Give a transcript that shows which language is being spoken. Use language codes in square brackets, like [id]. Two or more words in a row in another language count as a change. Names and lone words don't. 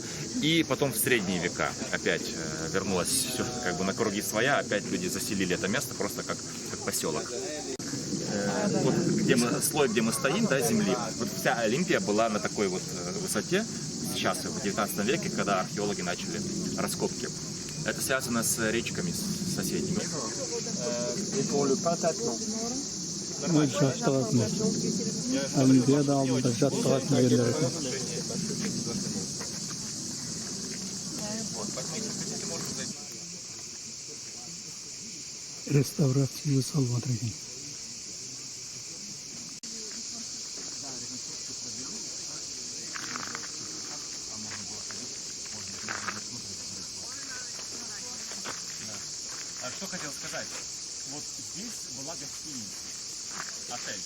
[ru] И потом в средние века опять вернулось все как бы на круги своя, опять люди заселили это место просто как поселок. Вот слой, где мы стоим, да, земли, вот вся Олимпия была на такой вот высоте сейчас, в 19 веке, когда археологи начали раскопки. Это связано с речками соседними. [kk] Олимпиада алдында жаттығатын жерлер екен. Реставрация жасалып жатыр екен. [ru] Что хотел сказать? Вот здесь была гостиница, отель.